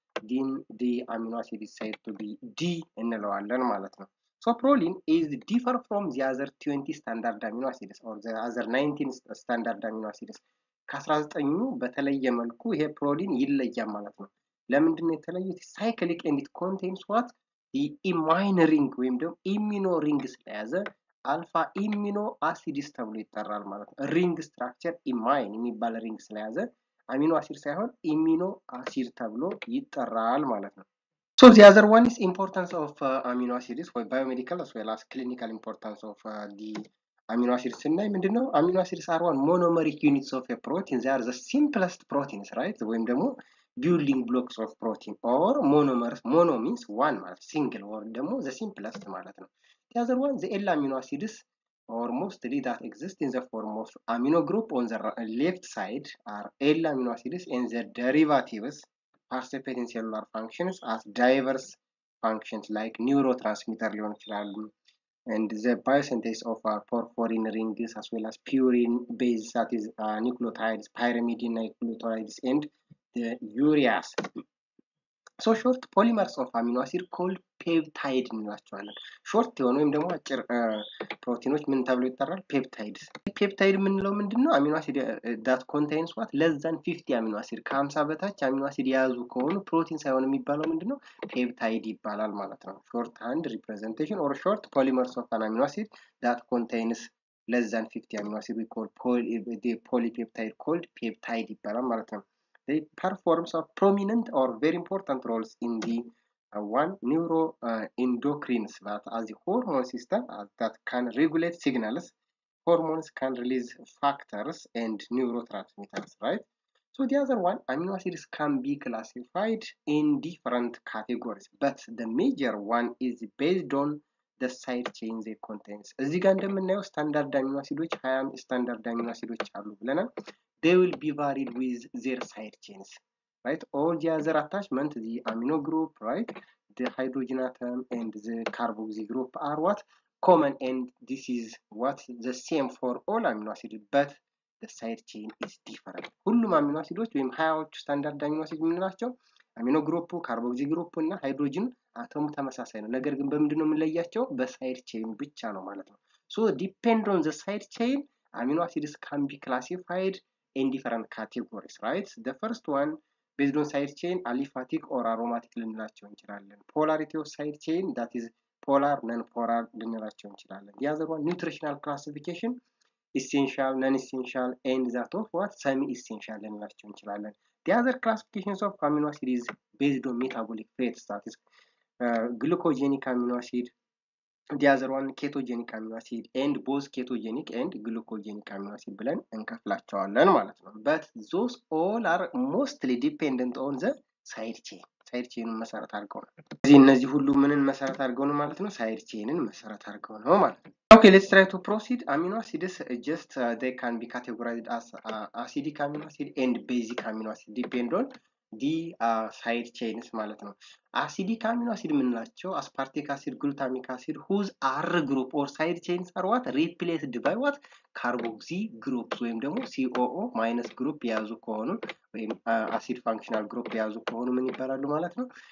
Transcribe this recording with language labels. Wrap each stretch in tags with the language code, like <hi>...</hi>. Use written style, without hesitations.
<en>then the amino acid is said to be D እንለዋለን ማለት ነው። so proline is differ from the other 20 standard amino acids or the other 19 standard amino acids</en> <am>ከ19ኙ በተለየ መልኩ ይሄ ፕሮሊን ይለያል ማለት ነው። ለምንድነው የተለየው?</am> <en>cyclic and it contains what</en> <am>ኢማይን ሪንግ ወይም ደግሞ ኢሚኖ ሪንግ ስለያዘ አልፋ ኢሚኖ አሲድስ ተብሎ ይጠራል ማለት ነው። ሪንግ ስትራክቸር ኢማይን የሚባል ሪንግ ስለያዘ አሚኖ አሲድ ሳይሆን ኢሚኖ አሲድ ተብሎ ይጠራል ማለት ነው።</am> <en>So the other one is importance of amino acids for biomedical as well as clinical importance of the amino acids.</en> <am>ስናይ ምንድነው</am> <en>amino acids are one monomeric units of a protein. They are the simplest proteins, right?</en> <am>ወይም ደግሞ</am> <en>building blocks of protein or monomers. Mono means one ማለት single or ደግሞ the simplest ማለት ነው. The other one, the L amino acids or mostly that exist in the form of amino group on the left side are L amino acids and the derivatives participate in cellular functions as diverse functions like neurotransmitter</en> <am>ሊሆን ይችላል</am> <en>and the biosynthesis of porphyrin rings as well as purine base that is nucleotides, pyrimidine nucleotides and the ureas. So short polymers of amino acid called peptide እንላቸዋለን።</en> <am>ሾርት የሆኑ ወይም ደግሞ አጭር ፕሮቲኖች ምን ተብሎ ይጠራል? ፔፕታይድስ። ፔፕታይድ የምንለው ምንድነው? አሚኖ አሲድ</am> <en>that contains what less than 50</en> <am>አሚኖ አሲድ ከ50 በታች አሚኖ አሲድ የያዙ ከሆኑ ፕሮቲን ሳይሆን የሚባለው ምንድነው?</am> <en>ፔፕታይድ</en> <am>ይባላል ማለት ነው።</am> <en>ሾርት ሃንድ ሪፕሬዘንቴሽን or short polymers of an amino acid that contains less than 50 amino acid we call polypeptide called peptide ይባላል ማለት ነው። They perform prominent or very important roles in the one neuroendocrines that as the hormone system that can regulate signals. Hormones can release factors and neurotransmitters, right? So the other one, amino acids can be classified in different categories, but the major one is based on the side chain they contains.</en> <am>እዚህ ጋር እንደምናየው ስታንዳርድ አሚኖ አሲዶች 20 ስታንዳርድ አሚኖ አሲዶች አሉ ብለናል።</am> <en>They will be varied with their side chains, right? All the other attachment, the amino group, right? The hydrogen atom and the carboxy group are what? Common, and this is what the same for all amino acids, but the side chain is different.</en> <am>ሁሉም አሚኖ አሲዶች ወይም 20ዎቹ ስታንዳርድ አሚኖ አሲድ የምንላቸው አሚኖ ግሩፕ፣ ካርቦክሲ ግሩፕ እና ሃይድሮጅን አተሙ ተመሳሳይ ነው። ነገር ግን በምንድነው የምንለያቸው? በሳይድ ቼን ብቻ ነው ማለት ነው።</am> <en>So depend on the side chain, amino acids can be classified in different categories, right? The first one based on side chain aliphatic or aromatic</en> <am>ልንላቸው እንችላለን።</am> <en>Polarity of side chain that is polar, non-polar ልንላቸው እንችላለን። The other one nutritional classification essential, non-essential and that of what semi-essential ልንላቸው እንችላለን። The other classifications of amino acid is based on metabolic traits that is glucogenic amino acid, the other one ketogenic amino acid and both ketogenic and glucogenic amino acid</en> <am>ብለን እንከፍላቸዋለን ማለት ነው።</am> <en>But those all are mostly dependent on the side chain.</en> <am>ሳይድ ቼንን መሰረት አድርገው ነው። እነዚህ ሁሉ ምንን መሰረት አድርገው ነው ማለት ነው? ሳይድ ቼንን መሰረት አድርገው ነው ማለት ነው።</am> <en>Okay, let's try to proceed. Amino acids just they can be categorized as acidic amino acid and basic amino acid depend on the side chains ማለት ነው። acidic amino acid የምንላቸው aspartic acid, glutamic acid whose R group or side chains are what replaced by what carboxy groups</en> <am>ወይም ደግሞ</am> <en>COO minus group</en> <am>የያዙ ከሆኑ ወይም acid functional group የያዙ ከሆኑ ምን ይባላሉ ማለት ነው?</am>